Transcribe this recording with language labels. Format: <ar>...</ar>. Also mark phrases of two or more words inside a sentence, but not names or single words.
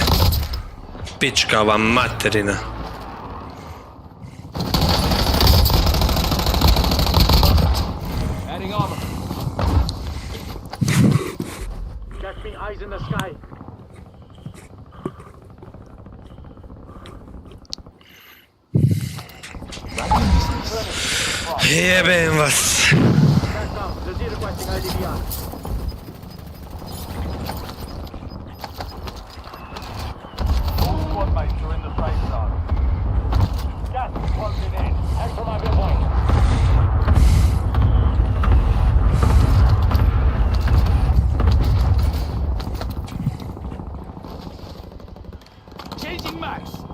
<hr>Pička vam materina.</hr> <en>Adding armor. Got me eyes in the sky.</en> <hr>Jebem vas.</hr> <en>Back down. Zazir requesting IDVR. All squad mates are in the safe zone. Gas is closing in. Head for my point. Changing max.</en>